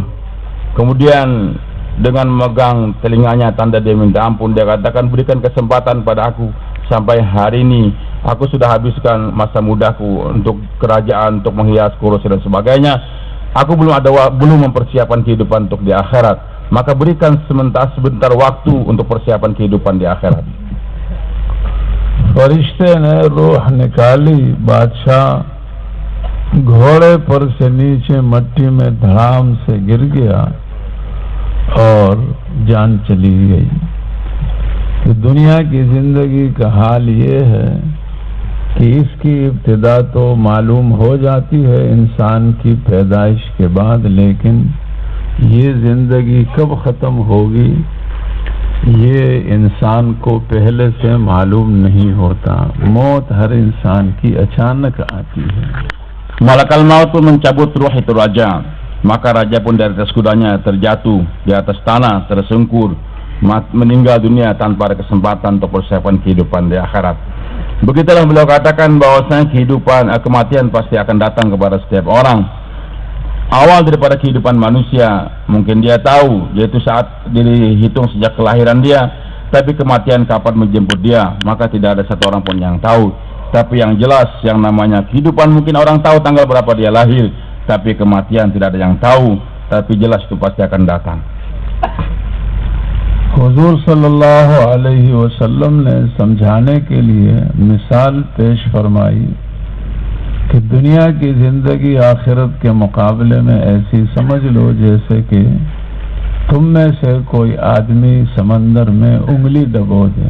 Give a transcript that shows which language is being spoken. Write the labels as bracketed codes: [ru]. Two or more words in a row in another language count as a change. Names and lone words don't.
[id] Kemudian dengan memegang telinganya tanda dia minta ampun, dia katakan, berikan kesempatan pada aku. Sampai hari ini aku sudah habiskan masa mudaku untuk kerajaan, untuk menghias kursi dan sebagainya. Aku belum mempersiapkan kehidupan untuk di akhirat. Maka berikan sebentar waktu untuk persiapan kehidupan di akhirat. [ur] فرشتے نے روح نکالی، بادشاہ گھوڑے پر سے نیچے مٹی میں دھڑام سے گر گیا اور جان چلی گئی. تو دنیا کی زندگی کا حال یہ ہے کہ اس کی ابتدا تو معلوم ہو جاتی ہے انسان کی پیدائش کے بعد، لیکن یہ زندگی کب ختم ہوگی یہ انسان کو پہلے سے معلوم نہیں ہوتا. موت ہر انسان کی اچانک آتی ہے. [ar] ملك الموت [id] pun mencabut ruh itu raja. Maka raja pun dari atas kudanya terjatuh di atas tanah, tersungkur, meninggal dunia tanpa ada kesempatan untuk persiapan kehidupan di akhirat. Begitulah beliau katakan bahwasanya kematian pasti akan datang kepada setiap orang. Awal daripada kehidupan manusia mungkin dia tahu, yaitu saat dihitung sejak kelahiran dia, tapi kematian kapan menjemput dia maka tidak ada satu orang pun yang tahu. Tapi yang jelas, yang namanya kehidupan mungkin orang tahu tanggal berapa dia lahir, tapi kematian tidak ada yang tahu, tapi jelas itu pasti akan datang. [ur] हुजूर [ar] صلى الله عليه وسلم [ur] نے سمجھانے کے لیے مثال پیش فرمائی کہ دنیا کی زندگی آخرت کے مقابلے میں ایسی سمجھ لو جیسے کہ تم میں سے کوئی آدمی سمندر میں انگلی ڈبو دے.